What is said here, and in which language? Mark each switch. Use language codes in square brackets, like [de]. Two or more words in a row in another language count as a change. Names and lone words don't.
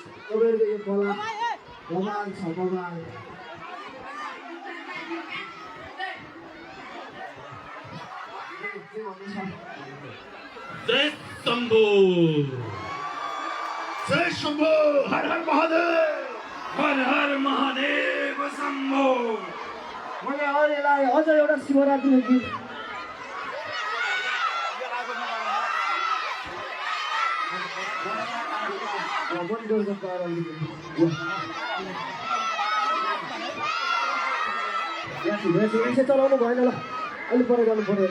[ne] तपाईँहरूको यो कला कमाल छ, कमाल। [sa] जय शम्भो, जय शम्भो, हर हर महादेव, हर हर महादेव शम्भो। [ne] मैले अहिलेलाई अझ एउटा शिवरात्रिको गीत यसै चलाउनु भएन ल, अलिक परे गर्नु पर्यो।